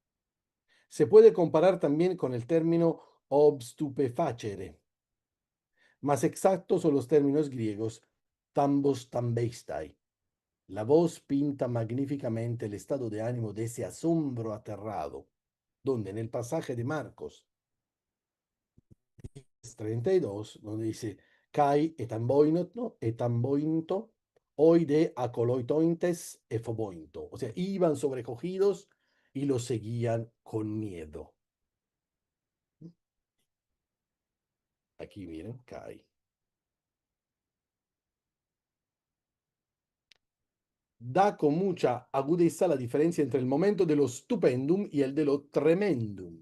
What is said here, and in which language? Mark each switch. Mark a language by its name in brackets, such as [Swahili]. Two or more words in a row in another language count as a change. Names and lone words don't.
[Spanish] Se puede comparar también con el término obstupefacere, Más exactos son los términos griegos [Greek] θάμβος θαμβεῖσθαι. [Spanish] La voz pinta magníficamente el estado de ánimo de ese asombro aterrado, donde en el pasaje de Marcos 32, donde dice, [Greek] Καὶ ἐθαμβοῦντο, οἱ δὲ ἀκολουθοῦντες ἐφοβοῦντο. [Spanish] O sea, iban sobrecogidos y los seguían con miedo. Aquí miren, Kai. Da con mucha agudeza la diferencia entre el momento de lo stupendum y el de lo tremendum.